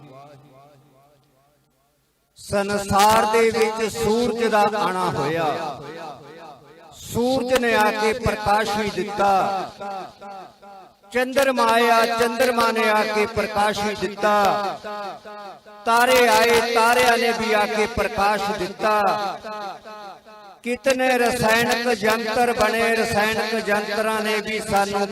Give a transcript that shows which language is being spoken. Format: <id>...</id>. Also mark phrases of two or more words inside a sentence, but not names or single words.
<pa>ਸੰਸਾਰ ਦੇ ਵਿੱਚ ਸੂਰਜ ਦਾ ਆਣਾ ਹੋਇਆ। ਸੂਰਜ ਨੇ ਆ ਕੇ ਪ੍ਰਕਾਸ਼ ਵੀ ਦਿੱਤਾ। ਚੰਦਰਮਾ ਆਇਆ, ਚੰਦਰਮਾ ਨੇ ਆ ਕੇ ਪ੍ਰਕਾਸ਼ ਦਿੱਤਾ। ਤਾਰੇ ਆਏ, ਤਾਰਿਆਂ ਨੇ ਵੀ ਆ ਕੇ ਪ੍ਰਕਾਸ਼ ਦਿੱਤਾ। ਕਿਤਨੇ ਰਸਾਇਣਿਕ ਯੰਤਰ ਬਣੇ, ਰਸਾਇਣਿਕ ਯੰਤਰਾ ਨੇ ਭੀ ਸਾਨੂੰ</pa>